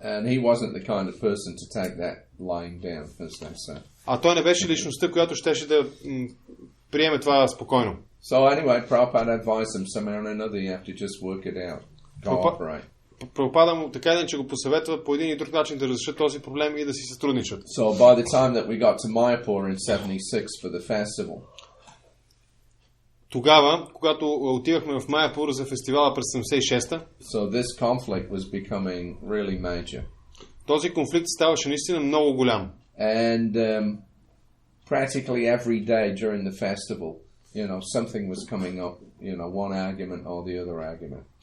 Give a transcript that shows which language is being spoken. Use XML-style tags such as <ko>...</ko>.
<en>And he wasn't the kind of person to take that lying down, as they say.</en> <bg>А той не беше личността, която щеше да приеме това спокойно.</bg> <en>So anyway, Prabhupada advised him somehow or another you have to just work it out, cooperate.</en> <bg>Прабхупада му така или иначе го посъветва по един и друг начин да разрешат този проблем и да си сътрудничат.</bg> <en>So by the time that we got to Mayapur in 76 for the festival,</en> <bg>тогава, когато отивахме в Майяпур за фестивала през 76-та,</bg> <en>so this conflict was becoming really major.</en> <bg>Този конфликт ставаше наистина много голям.</bg> <en>And practically every day during the festival, something was coming up, one argument or the other argument.</en>